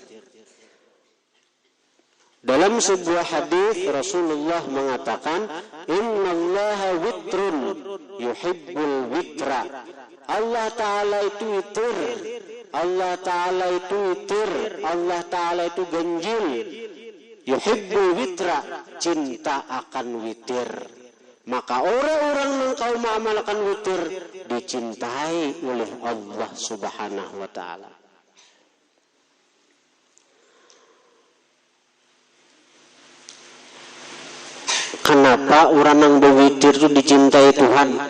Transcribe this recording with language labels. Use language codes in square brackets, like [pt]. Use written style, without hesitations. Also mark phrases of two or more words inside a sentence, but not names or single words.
[bjn] Dalam sebuah hadis Rasulullah mengatakan, [ar] innallaha witrun yuhibbul witra. [bjn] Allah Ta'ala itu witir. Allah Ta'ala itu witir. Allah Ta'ala itu ganjil. [ar] Yuhibbul witra, [bjn] cinta akan witir. Maka orang-orang yang kau mengamalkan witir dicintai oleh [ar] Allah Subhanahu wa Ta'ala. [bjn] Kenapa orang yang berwitir itu dicintai Tuhan?